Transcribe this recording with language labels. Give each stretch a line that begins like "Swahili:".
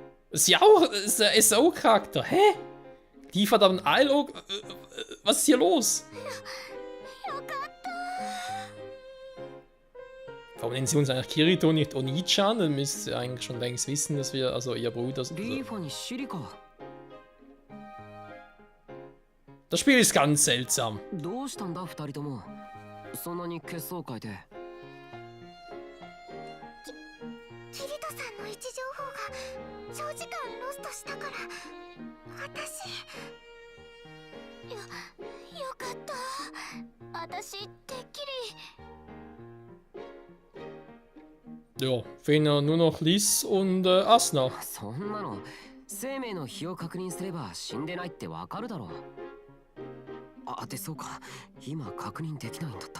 German: Das ist ja auch das ist der SAO-Charakter. Hä? Liefert aber ein ALO. Was ist hier los? Warum nennen sie uns eigentlich Kirito und nicht Oni-chan? Dann müsst ihr eigentlich schon längst wissen, dass wir, also ihr Bruder sind.
Japanese: リーファにシリか。
German: Das Spiel ist ganz seltsam.
Japanese: どうしたんだ二人とも。そんなに血相変えて。キリトさんの位置情報が長時間ロストしたから私よかった私てっきり
German: Ja, fehlen ja nur noch Liz und Asuna.
Japanese: そんなの生命の日を確認すれば死んでないってわかるだろう。あ、でそうか、今確認できないんだった。